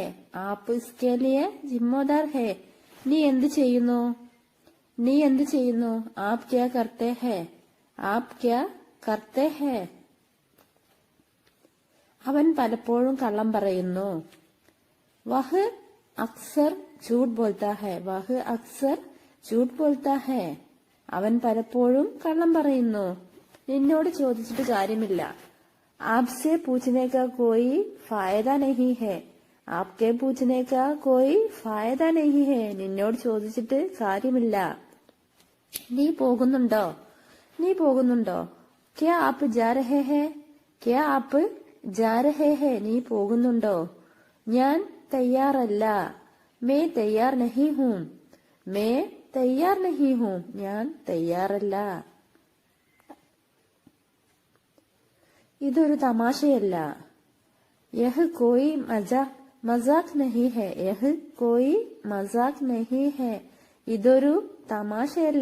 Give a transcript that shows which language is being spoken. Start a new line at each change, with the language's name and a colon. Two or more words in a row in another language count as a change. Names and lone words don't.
Hindi: आप इसके लिए जिम्मेदार है.
Malayalam: നീ എന്ത് ചെയ്യുന്നു? നീ എന്ത് ചെയ്യുന്നു?
Hindi: आप क्या करते है. आप क्या करते है.
Malayalam: അവൻ പലപ്പോഴും കള്ളം പറയുന്നു.
Hindi: वह अक्सर झूठ बोलता है. वह अक्सर झूठ बोलता है.
Malayalam: അവൻ പലപ്പോഴും കള്ളം പറയുന്നു. നിന്നോട് ചോദിച്ചിട്ട് കാര്യമില്ല.
Hindi: आपसे पूछने का कोई फायदा नहीं है. आपके पूछने का कोई फायदा नहीं है.
Malayalam: നിന്നോട് ചോദിച്ചിട്ട് കാര്യമില്ല. നീ പോകുന്നുണ്ടോ? നീ പോകുന്നുണ്ടോ?
Hindi: क्या आप जा रहे हैं. क्या आप जा रहे हैं.
Malayalam: നീ പോകുന്നുണ്ടോ? ഞാൻ തയ്യാറല്ല.
Hindi: मैं तैयार नहीं हूँ. मैं तैयार नहीं हूं
Malayalam: ഞാൻ തയ്യാറല്ല. ഇതൊരു തമാശയല്ല.
Hindi: यह कोई मज़ाक नहीं है. यह कोई मज़ाक नहीं है.
Malayalam: ഇതൊരു തമാശയല്ല.